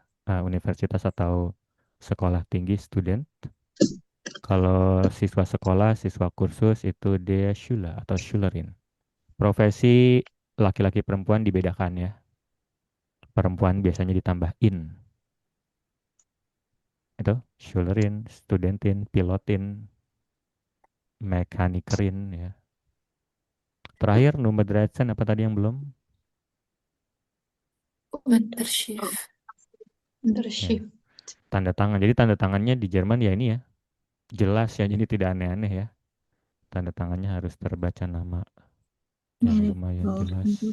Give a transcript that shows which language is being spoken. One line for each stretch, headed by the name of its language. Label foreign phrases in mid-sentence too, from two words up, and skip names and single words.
Indonesian: Universitas atau sekolah tinggi student. Kalau siswa sekolah, siswa kursus itu dia Schule atau Schülerin. Profesi laki-laki perempuan dibedakan ya. Perempuan biasanya ditambah in. Itu Schülerin, studentin, pilotin, mekanikerin ya. Terakhir Nummer 13 apa tadi yang belum?
German: Unterschrift. Unterschrift.
Indonesian: Tanda tangan. Jadi tanda tangannya di Jerman ya ini ya. Jelas ya, jadi tidak aneh-aneh ya. Tanda tangannya harus terbaca nama yang lumayan jelas.